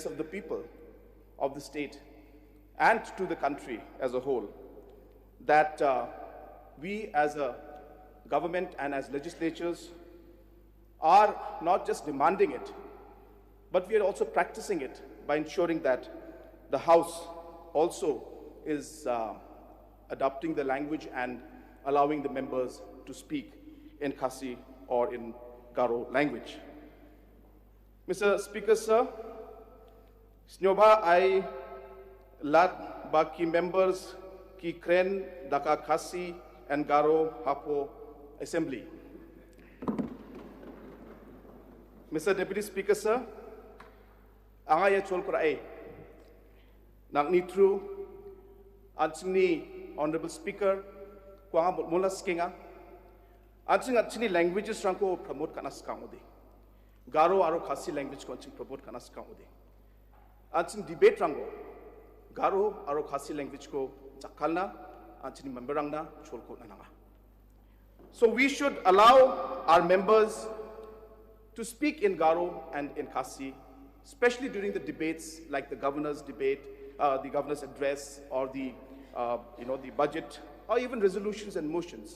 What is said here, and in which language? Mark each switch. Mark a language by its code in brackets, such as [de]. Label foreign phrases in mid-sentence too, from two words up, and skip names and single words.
[en] of the people of the state and to the country as a whole, that we as a government and as legislatures are not just demanding it, but we are also practicing it by ensuring that the House also is adopting the language and allowing the members to speak in Khasi or in Garo language. Mr. Speaker, sir, [kha] Snyoba I lat baki members ki Kren daka Khasi and Garo Hapo Assembly. [en] Mr. Deputy Speaker, [grt] sir, angay chol kurai nang nitru adsini Honorable Speaker kuang mula skinga adsini languages rangko promote kanas kaudi Garo aro Khasi language ko promote kanas kaudi adsini debate rango Garo aro Khasi language ko chakalna adsini memberangna chol ko nananga. [en] So we should allow our members to speak in Garo and in Khasi, especially during the debates like the governor's debate, the governor's address, or the budget, or even resolutions and motions.